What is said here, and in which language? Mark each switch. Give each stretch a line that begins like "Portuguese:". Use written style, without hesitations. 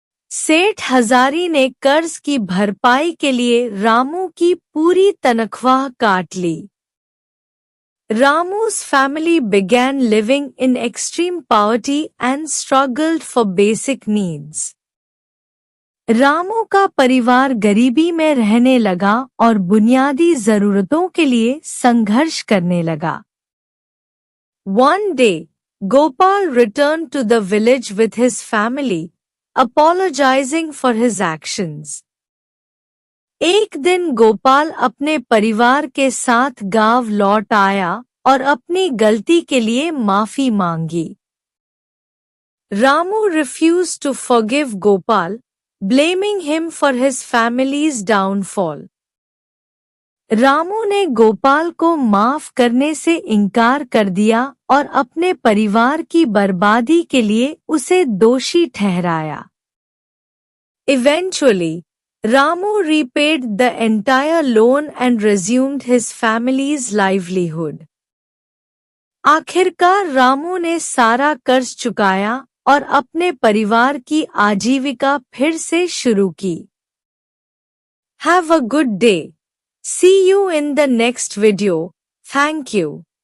Hindi: सेठ हजारी ने कर्ज की भरपाई के लिए रामू की पूरी तनख्वाह काट ली।
English: Ramu's family began living in extreme poverty and struggled for basic needs.
Hindi: Ramu का परिवार गरीबी में रहने लगा और बुनियादी जरूरतों के लिए संघर्ष करने लगा।
English: One day, Gopal returned to the village with his family, apologizing for his actions.
Hindi: एक दिन गोपाल अपने परिवार के साथ गांव लौट आया और अपनी गलती के लिए माफी मांगी।
English: Ramu refused to forgive Gopal, blaming him for his family's downfall.
Hindi: Ramu ने गोपाल को माफ करने से इनकार कर दिया और अपने परिवार की बर्बादी के लिए उसे दोषी ठहराया।
English: Eventually, Ramu repaid the entire loan and resumed his family's livelihood.
Hindi: आखिरकार रामू ने सारा कर्ज चुकाया और अपने परिवार की आजीविका फिर से शुरू की।
English: Have a good day. See you in the next video. Thank you.